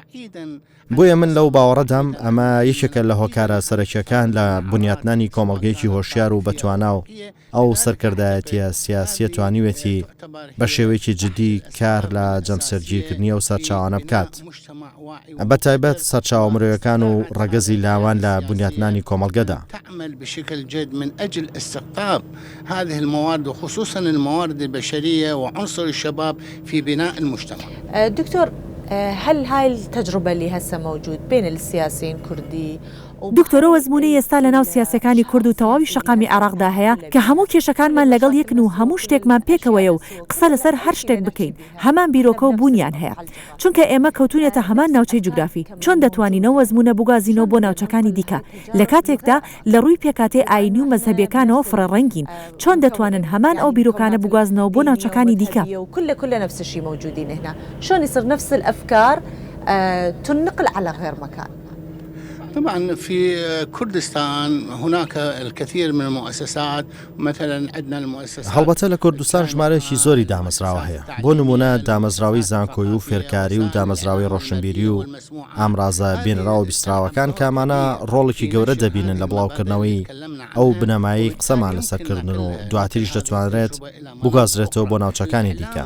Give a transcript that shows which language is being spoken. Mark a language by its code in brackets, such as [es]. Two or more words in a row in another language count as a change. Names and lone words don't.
[ckb] بۆیە من لەو باوەڕەدەم ئەمە یەکێکە لە هۆکارە سەرەکیەکان لە بنیاتنانی کۆمەڵگەیەکی هۆشیار و بەتوانا و ئەو سەرکردایەتیە سیاسیە توانیوێتی بە شێوەیەکی جدی کار لە جەمسەرگیرکردنی و سەرچاوانە بکات. بە تایبەت سەرچاو مرۆیەکان و ڕەگەزی لاوان لە بنیاتنانی کۆمەڵگەدا. [ar] تعمل بشكل جد من أجل استقطاب هذه الموارد وخصوصا الموارد البشرية وعنصر الشباب في بناء المجتمع. دكتور هل هاي التجربة اللي هسه موجود بين السياسيين الكردي [ckb] دکتۆرەوە زمونەی ئێستا لە ناو سیاسەکانی کورد و تەواوی شەقامی عێراقدا هەیە کە هەموو کێشەکانمان لەگەڵ یەکن و هەموو شتێکمان پێکەوەیە و قسە لەسەر هەر شتێک بکەین هەمان بیرۆکە و بوونیان هەیە چونکە ئێمە کەوتونێتە هەمان ناوچەی جوگرافی چۆن دەتوانینەوە زمونە بگازینەوە بۆ ناوچەکانی دیکە لە کاتێکدا لە ڕووی پێکاتێ ئاینی و مەزهەبیەکانەوە فرەڕەنگین چۆن دەتوانن هەمان ئەو بیرۆکانە بگازنەوە بۆ ناوچەکانی دیکە [ar] كل نفس الشيء موجودين هنا شلون يصير نفس الأفكار تنقل على غير مكان. طبعا في كردستان هناك الكثير من المؤسسات مثلا عندنا المؤسسات [ckb] هەڵبەتە لە کوردستان ژمارەیەکی زۆری دامەزراوە هەیە بۆ نمونە دامەزراوی زانکۆی و فێرکاری و دامەزراوی ڕۆشنبیری و ئامرازە بینراوە بیستراوەکان کامانە ڕۆڵێکی گەورە دەبینن لە بڵاوکردنەوەی ئەو بنەمایی قسەمان لەسەرکردن و دواتریش دەتوانرێت بگازرێتەوە بۆ ناوچەکانی دیکە.